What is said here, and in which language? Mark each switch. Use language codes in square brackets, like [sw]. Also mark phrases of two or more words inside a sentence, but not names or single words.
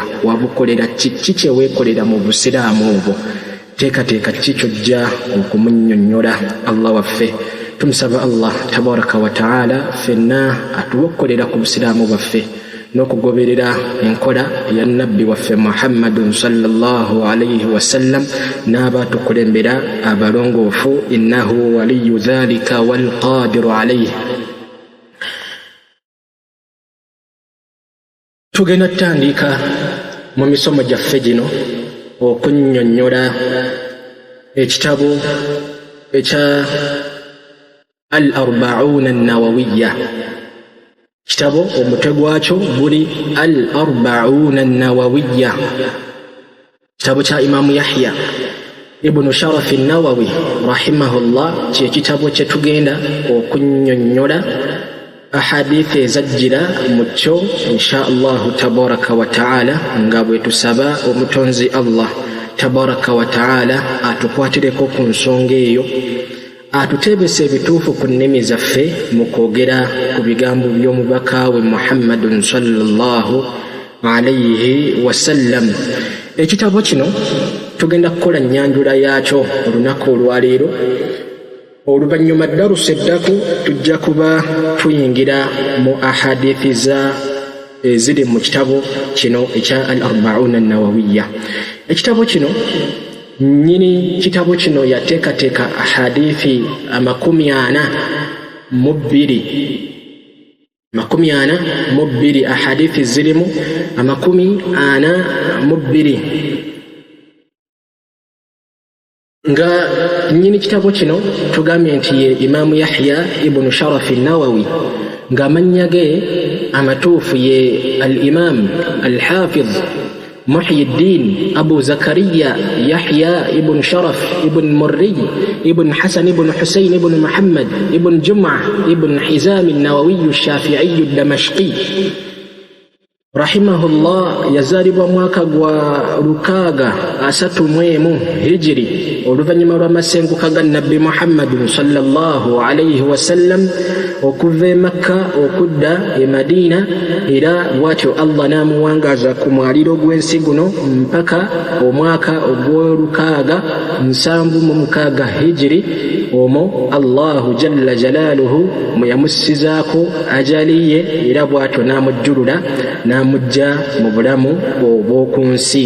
[lg] Wabukolera kiki kye weekolera mu busiraamu obwo? Teekateeka kiki ky'ojja okumunnyonnyola Allah waffe tumusaba Allah [ar] تبارك وتعالى [lg] fenna atuwokkolera ku busiraamu bwaffe n'okugoberera enkola ya nabbi waffe Muhammadun [ar] صلى الله عليه وسلم [lg] n'abatukulembera abalongoofu [ar] إنه ولي ذلك والقادر عليه. [lg] Tugenda tutandika mu misomo gyaffe gino okunnyonnyola ekitabo ekya al-arba'una an-nawawiyya. Kitabo omutwe gwakyo guli al-arba'una an-nawawiyya, kitabo kya Imaamu Yahya ibn Sharaf an-Nawawi rahimahullah. Kye kitabo kye tugenda okunnyonnyola ahadithi ezajjira mu kyo [ar] إن شاء الله تبارك وتعالى, [lg] nga bwe tusaba omutonzi Allah [ar] تبارك وتعالى [lg] atukwatireko ku nsonga eyo, atutebese ebituufu ku nnimi zaffe mu kwogera ku bigambo by'omubaka we Muhammadun [ar] صلى الله عليه وسلم. [lg] Ekitabo kino tugenda kukola nnyanjula yaakyo olunaku olwaleero. Oluvannyuma darusi eddaku tujja kuba tuyingira mu ahadithi eziri mu kitabo kino ekya al-arba'una an-nawawiyya. Ekitabo kino nnyini kitabo kino yateekateeka ahadithi 42 ahadithi zirimu 42 nga nnyini kitabo kino tugambye nti ye Imaamu Yahya ibn Sharaf an-Nawawi, nga amannya ge amatuufu ye al-Imam al-Hafiz Muhyiddin Abu Zakariya Yahya ibn Sharaf ibn Murri ibn Hasan ibn Husayn ibn Muhammad ibn Jum'ah ibn Hizam an-Nawawi ash-Shafi'i ad-Damashqi rahimahullah. Yazaalibwa mwaka gwa 631 hijiri oluvannyuma lw'amasenguka ga nabbi Muhammadun [ar] صلى الله عليه وسلم [lg] okuva e Makka okudda e Madina, era bw'atyo Allah n'amuwangaaza ku mwaliro gw'ensi guno mpaka omwaka ogw'676 hijiri. Omwo Allahu [ar] جل جلاله [lg] mwe yamussizaako ajaliye, era bw'atyo n'amujjulula n'amujja mu bulamu obw'oku nsi.